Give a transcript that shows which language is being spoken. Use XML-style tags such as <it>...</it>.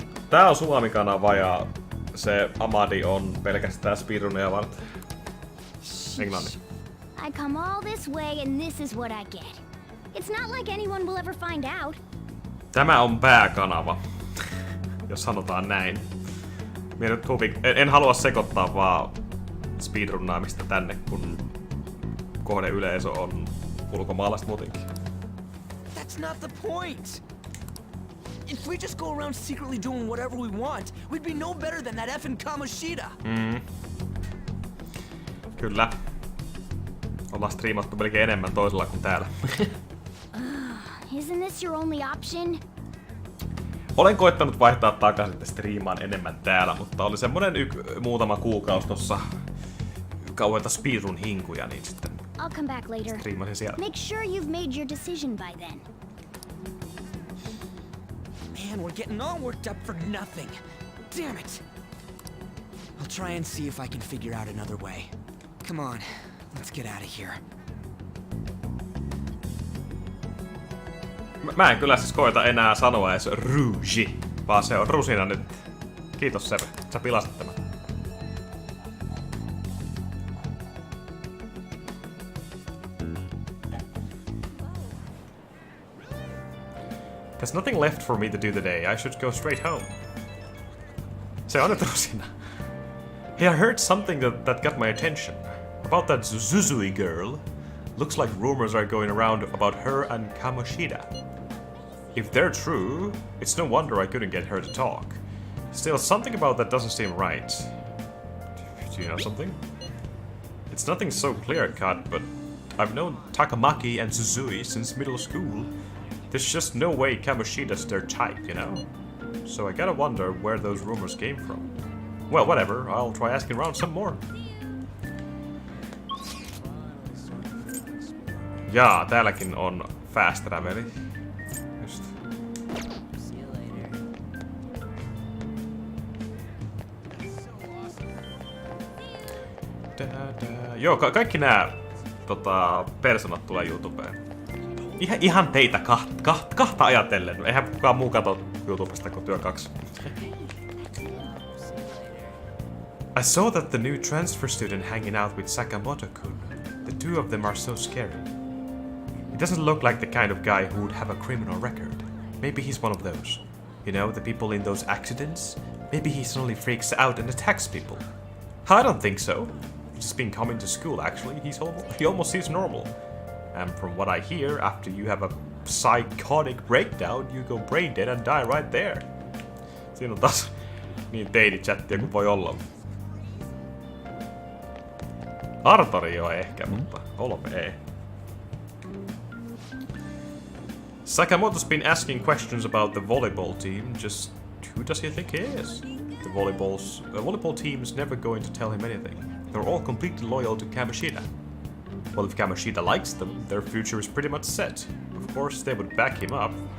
<fi>Tää on Suomi-kanava ja se Amadi on pelkästään speedruneja varten. Englanti.</fi> <en>I come all this way and this is what I get. It's not like anyone will ever find out.</en> <fi>Tämä on pääkanava, jos sanotaan näin. En halua sekoittaa vaan speedrunnaamista tänne, kun kohdeyleisö on ulkomaalaiset muutenkin.</fi> <en>That's not the point! If we just go around secretly doing whatever we want, we'd be no better than that effing Kamoshida!</en> <fi>Kyllä. Ollaan striimattu melkein enemmän toisella kuin täällä.</fi> <en>Isn't this your only option?</en> <fi>Olen koittanut vaihtaa takaisin, että striimaan enemmän täällä, mutta oli semmonen muutama kuukausi tossa kauheita speedrun hinkuja, niin sitten</fi> <en>I'll come back later.</en> <fi>striimasin siellä.</fi> <en>Make sure you've made your decision by then. Man, we're getting all worked up for nothing. Damn it! I'll try and see if I can figure out another way. Come on, let's get out of here.</en> <fi>Mä en kyllä siis koeta enää sanoa edes rouge, vaan se on rusina nyt. Kiitos Seve, sä pilasit tämän. There's nothing left for me to do today. I should go straight home. Se on nyt rusina.</fi> <en>Hey, I heard something that got my attention. About that Zuzui girl. Looks like rumors are going around about her and Kamoshida. If they're true, it's no wonder I couldn't get her to talk. Still, something about that doesn't seem right. Do you know something? It's nothing so clear-cut, but I've known Takamaki and Suzui since middle school. There's just no way Kamoshida's their type, you know? So I gotta wonder where those rumors came from. Well, whatever, I'll try asking around some more.</en> <fi>Jaa, täälläkin on fast traveli. Just. Joo, kaikki nämä personat tulee YouTubeen. Ihan teitä kahta ajatellen. Eihän kukaan muu katso YouTubesta kuin työ 2.</fi> <en>I saw that the new transfer student hanging out with Sakamoto-kun. The two of them are so scary. He doesn't look like the kind of guy who would have a criminal record. Maybe he's one of those. You know, the people in those accidents? Maybe he suddenly freaks out and attacks people. I don't think so. He's just been coming to school, actually. He almost seems normal. And from what I hear, after you have a psychotic breakdown, you go brain dead and die right there.</en> <fi>Siinä on taas niin teini-chattia kuin voi olla. Artori jo ehkä, mutta Olve ei.</fi> <en>Sakamoto's been asking questions about the volleyball team. Just who does he think he is? The volleyball team's never going to tell him anything. They're all completely loyal to Kamoshida. Well, if Kamoshida likes them, their future is pretty much set. Of course, they would back him up.</en>